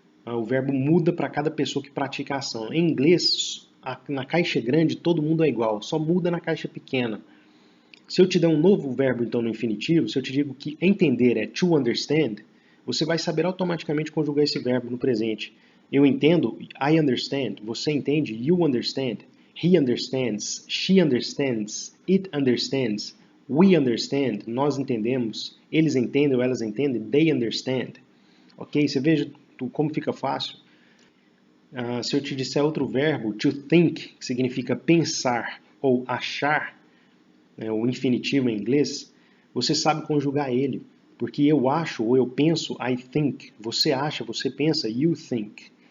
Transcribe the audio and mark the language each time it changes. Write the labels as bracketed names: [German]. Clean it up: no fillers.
[Portuguese] O verbo muda para cada pessoa que pratica a ação. Em inglês, na caixa grande, todo mundo é igual, só muda na caixa pequena. Se eu te der um novo verbo, então, no infinitivo, se eu te digo que entender é to understand, você vai saber automaticamente conjugar esse verbo no presente. Eu entendo, [English] I understand. [Portuguese] Você entende, [English] you understand. He understands, she understands, it understands, we understand, [Portuguese] nós entendemos, eles entendem ou elas entendem, [English] they understand. Ok? [Portuguese] Você veja como fica fácil. Se eu te disser outro verbo, to think, que significa pensar ou achar, o infinitivo em inglês, você sabe conjugar ele. Porque eu acho ou eu penso, [English] I think. [Portuguese] Você acha, você pensa, [English] you think.